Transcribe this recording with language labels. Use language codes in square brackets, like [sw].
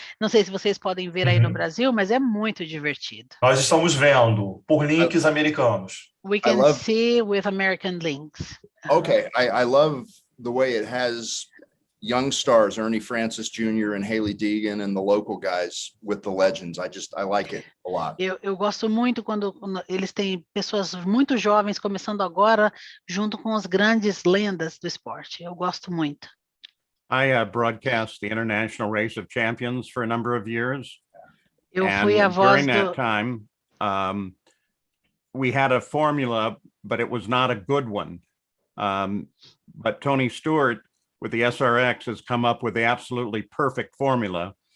[pt] Não sei se vocês podem ver aí no Brasil, mas é muito divertido. Nós estamos vendo por links americanos. [en] We can see with American links. Okay, I love the way it has young stars, Ernie Francis Jr. and Haley Deegan, and the local guys with the legends. I like it a lot. [pt] Eu gosto muito quando eles têm pessoas muito jovens começando agora, junto com as grandes lendas do esporte. Eu gosto muito. [en] I broadcast the International Race of Champions for a number of years. [pt] Eu fui a voz [en] during that time, we had a formula, but it was not a good one. But Tony Stewart with the SRX has come up with the absolutely perfect formula.